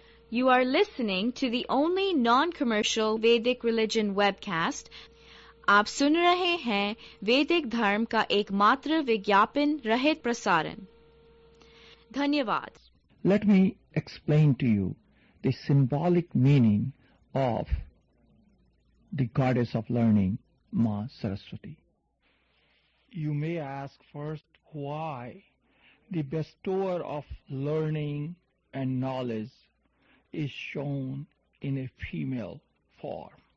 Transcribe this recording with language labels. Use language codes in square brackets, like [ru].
[en] You are listening to the only non-commercial Vedic religion webcast. [hi] आप सुन रहे हैं वैदिक धर्म का एकमात्र विज्ञापन रहित प्रसारण। धन्यवाद। [en] Let me explain to you the symbolic meaning of the goddess of learning, Ma Saraswati. You may ask first why the bestower of learning and knowledge is shown in a female form.